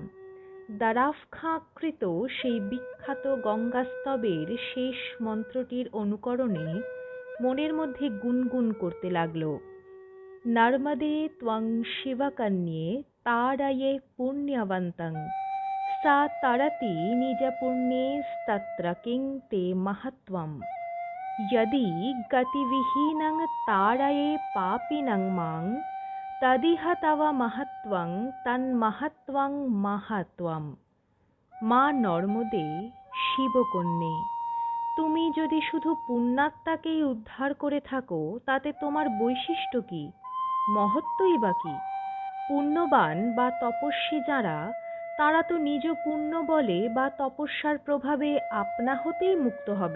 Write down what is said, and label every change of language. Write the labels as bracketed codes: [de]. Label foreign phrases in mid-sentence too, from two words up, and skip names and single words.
[bn] দ্বারাফখাঁকৃত সেই বিখ্যাত গঙ্গাস্তবের শেষ মন্ত্রটির অনুকরণে মনের মধ্যে গুনগুন করতে লাগলো, [sa] নর্মদে ত্বং শিবকন্যে তাড়য়ে পুণ্যবন্তং, সা তরতি নিজ পুণ্যেস্তত্র কিং তে মহত্ত্বম। यदि गतिविहीनं तारये पापिनं मां, तदिह तव महत्त्वं तन्महत्त्वं মাহাত্ম্যম। [bn] মা নর্মদে, শিবকন্যে, তুমি যদি শুধু পুণ্যাত্মাকেই উদ্ধার করে থাকো, তাতে তোমার বৈশিষ্ট্য কি, মহত্ত্বই বা কি? পুণ্যবান বা তপস্বী যাঁরা, তাঁরা তো নিজ পুণ্য বলে বা তপস্যার প্রভাবে আপনা হতেই মুক্ত হবে।